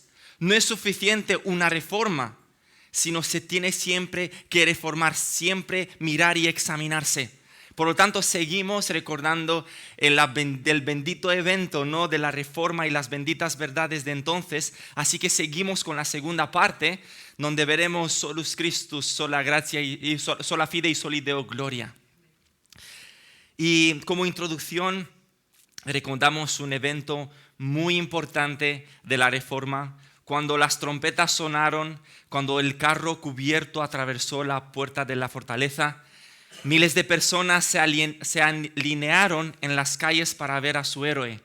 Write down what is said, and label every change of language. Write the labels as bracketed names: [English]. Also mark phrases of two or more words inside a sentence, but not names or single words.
[Spanish] No es suficiente una reforma, sino se tiene siempre que reformar, siempre mirar y examinarse. Por lo tanto, seguimos recordando del bendito evento, ¿no?, de la reforma y las benditas verdades de entonces. Así que seguimos con la segunda parte, donde veremos [Latin] solus Christus, sola gratia [Spanish] y [Latin] sola fide [Spanish] y [Latin] soli deo gloria. [Spanish] Y como introducción, recordamos un evento muy importante de la reforma, cuando las trompetas sonaron, cuando el carro cubierto atravesó la puerta de la fortaleza. Miles de personas se alinearon en las calles para ver a su héroe.